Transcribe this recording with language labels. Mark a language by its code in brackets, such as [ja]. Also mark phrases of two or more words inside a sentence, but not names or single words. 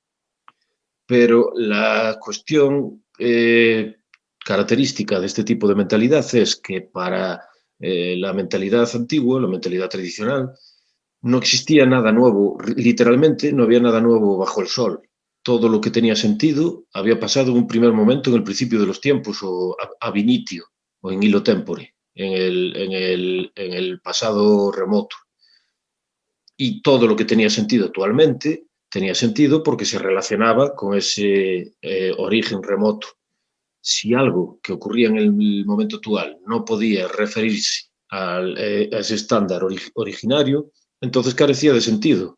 [es] Pero la cuestión característica de este tipo de mentalidad es que para la mentalidad antigua, la mentalidad tradicional, no existía nada nuevo, literalmente no había nada nuevo bajo el sol. Todo lo que tenía sentido había pasado en un primer momento en el principio de los tiempos, o [la] ab initio, [es] o [la] in illo tempore, [es] en el pasado remoto. Y todo lo que tenía sentido actualmente tenía sentido porque se relacionaba con ese origen remoto. Si algo que ocurría en el momento actual no podía referirse a ese estándar originario, entonces carecía de sentido.